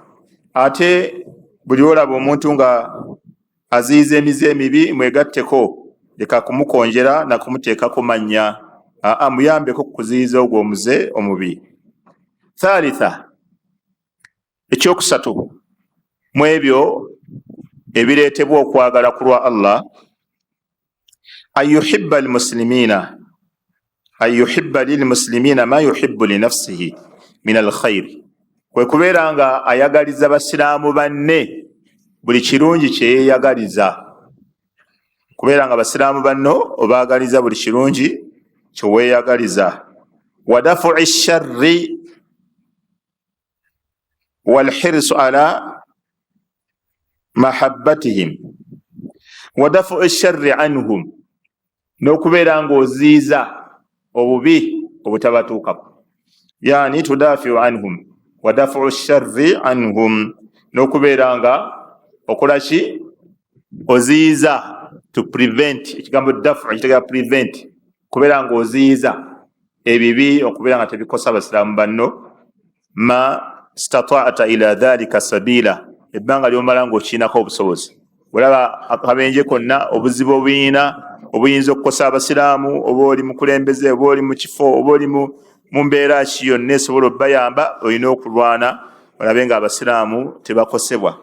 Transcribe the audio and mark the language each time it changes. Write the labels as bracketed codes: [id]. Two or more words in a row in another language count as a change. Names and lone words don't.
[lg] Ate buli lw'olaba omuntu nga aziyiza emize emibi, mwegatteko, leka kumukonjera na kumuteekako mannya, muyambeko kuziyiza ogwo omuze omubi. Thalitha, ekyokusatu mu ebyo ebireetebwa okwagala ku lwa Allah, [ar] أن يحب للمسلمين ما يحب لنفسه من الخير, [lg] kwe kubeera nga ayagaliza basiraamu banne buli kirungi kyeyeyagaliza. Kubeera nga basiraamu banno obaagaliza buli kirungi kyeweeyagaliza. [ar] ودفع الشر والحرص على محبتهم ودفع الشر عنهم, [lg] n'okubeera ng'oziiza obubi obutabatuukako. [ar] يعني تدافع عنهم ودفع الشر عنهم, [lg] n'okubeera nga okola ki? Oziiza, [en] to prevent. [lg] Ekigambo dafu ekitegeeza prevent, kubeera ng'oziiza ebibi okubeera nga tebikosa abasiraamu banno. [ar] ما استطعت إلى ذلك سبيلا, [lg] ebbanga ly'omala ng'okiinako obusobozi. Olaba akabenje konna obuzibu obuyina obuyinza okukosa abasiraamu, oba oli mukulembeze, oba oli mu kifo, oba oli mu mbeera ki yonna esobola obbayamba, olina okulwana olabe nga abasiraamu tebakosebwa.